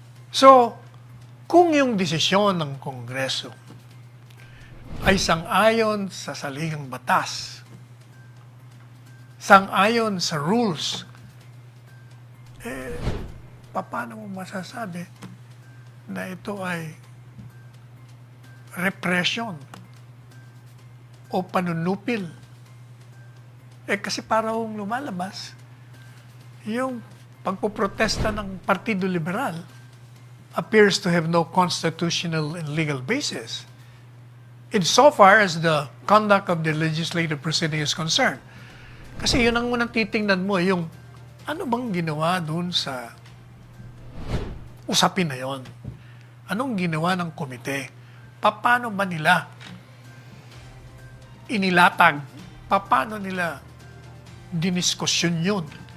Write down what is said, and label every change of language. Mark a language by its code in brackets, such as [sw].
[tl] So, kung yung desisyon ng Kongreso ay sang-ayon sa saligang batas, sang-ayon sa rules, paano mo masasabi na ito ay repression o panunupil? Kasi parang lumalabas yung pagpoprotesta ng Partido Liberal [en] appears to have no constitutional and legal basis insofar as the conduct of the legislative proceeding is concerned. [tl] Kasi yun ang unang titingnan mo, yung ano bang ginawa dun sa usapin na yon? Anong ginawa ng komite? Paano ba nila inilatag? Paano nila diniskusyon yun?